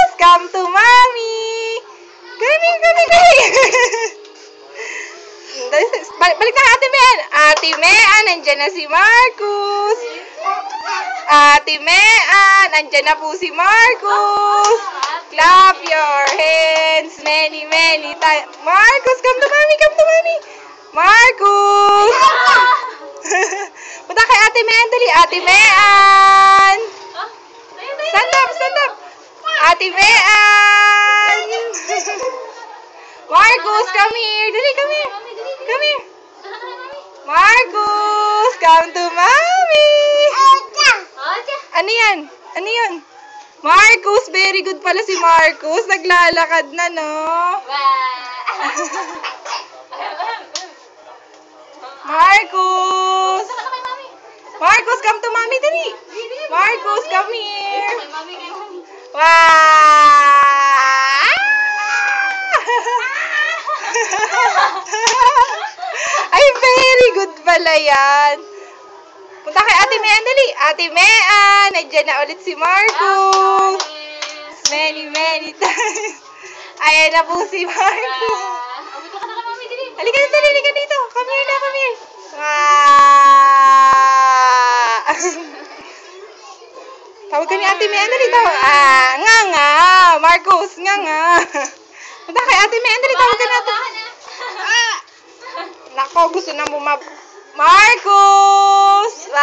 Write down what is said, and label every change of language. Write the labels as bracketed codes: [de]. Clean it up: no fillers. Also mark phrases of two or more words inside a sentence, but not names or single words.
[en] come to mommy. Come here. [tl] Balik na Ate Mean. Ate Mean, nandyan na si Marcus. Ate Mean, nandyan na po si Marcus. [en] Clap your hands. Many times. Marcus, come to mommy, come to mommy. [tl] Marcus. Punta kay Ate Mean, dali. [en] Ate Mean. Stand up, stand up. Ate Mean. Marcus, come here. Dali, come here. Come here. Marcus, come to mommy. [tl] Ano yan? Ano yun? Marcus, [en] very good [tl] pala si Marcus. Naglalakad na, no? Marcus! Marcus, [en] come to mommy, dali. Marcus, come here. Wow! [tl] Ay, [en] very good [tl] pala yan. Punta kay Ate Mean, dali. Ate Mean, nandiyan na ulit si Marcus. [en] Many times. [tl] Ayan na po si Marcus. Halika dito, halika dito. [en] Come here na, come here. [tl] Tawag ka ni Ate Mean, dali. Nga. Marcus, nga. Punta kay Ate Mean, dali. Tawag ka natin. Nako, gusto na Marcus!